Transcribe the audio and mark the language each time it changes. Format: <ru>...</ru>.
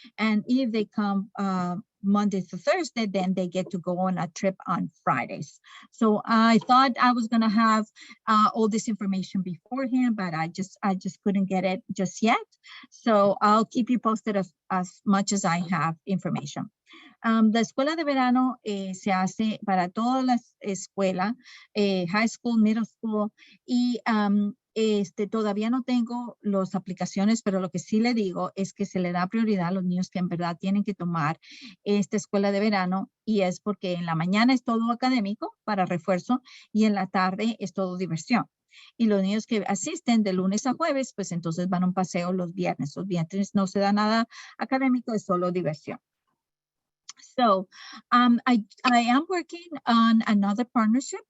<en>And if they come Monday to Thursday, then they get to go on a trip on Fridays. So I thought I was going to have all this information beforehand, but I just couldn't get it just yet. So I'll keep you posted as much as I have information.</en> <es>La escuela de verano se hace para todas las escuelas, high school, middle school, y todavía no tengo las aplicaciones, pero lo que sí le digo es que se le da prioridad a los niños que en verdad tienen que tomar esta escuela de verano, y es porque en la mañana es todo académico para refuerzo y en la tarde es todo diversión. Y los niños que asisten de lunes a jueves, pues entonces van a un paseo los viernes. Los viernes no se da nada académico, es solo diversión.</es> <en>So I am working on another partnership.</en>